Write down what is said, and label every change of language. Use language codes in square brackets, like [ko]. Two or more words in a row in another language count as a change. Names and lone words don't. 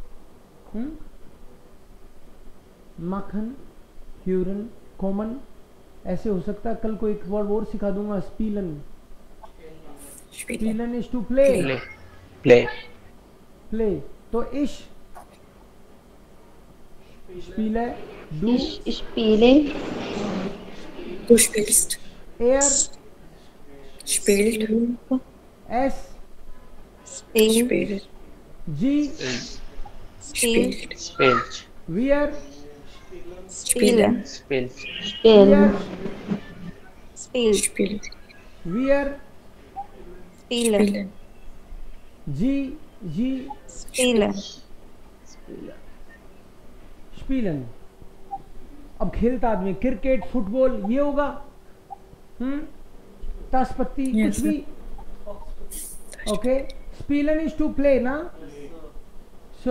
[de] machen, hören, kommen, [hi] ऐसे हो सकता है। कल को एक वर्ड और सिखा दूंगा, स्पीलन। [en] स्पीलन is to play. [de] प्ले, तो ich spiele, du Ich spiele. Du spielst. एयर, Spielt. एस Spiel. Spielt. जी Spiel. Spielt. वियर, Spielen. Spielt. ईयर, Spiel. Spielt. वियर, Spielen. Spielen. sie, Sie Spielen. स्पीलन। [hi] अब खेलता आदमी क्रिकेट, फुटबॉल, ये होगा, ताश पत्ती, [en] Yes, [hi] कुछ भी। [en] ओके, स्पीलन is to play ना, सो